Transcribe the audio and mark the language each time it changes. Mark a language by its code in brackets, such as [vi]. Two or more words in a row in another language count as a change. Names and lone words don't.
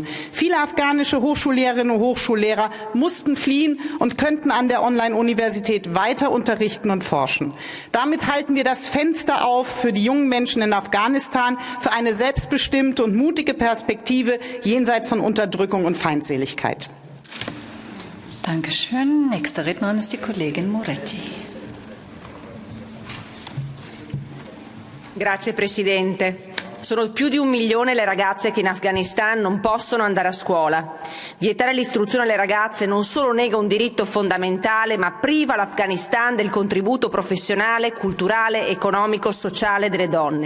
[de] Viele afghanische Hochschullehrerinnen und Hochschullehrer mussten fliehen und könnten an der Online-Universität weiter unterrichten und forschen. Damit halten wir das Fenster auf für die jungen Menschen in Afghanistan, für eine selbstbestimmte und mutige Perspektive jenseits von Unterdrückung und Feindseligkeit. Dankeschön. Nächste Rednerin ist die Kollegin Moretti. [it] Grazie Presidente. Sono più di 1 milione le ragazze che in Afghanistan non possono andare a scuola. Vietare l'istruzione alle ragazze non solo nega un diritto fondamentale, ma priva l'Afghanistan del contributo professionale, culturale, economico, sociale delle donne.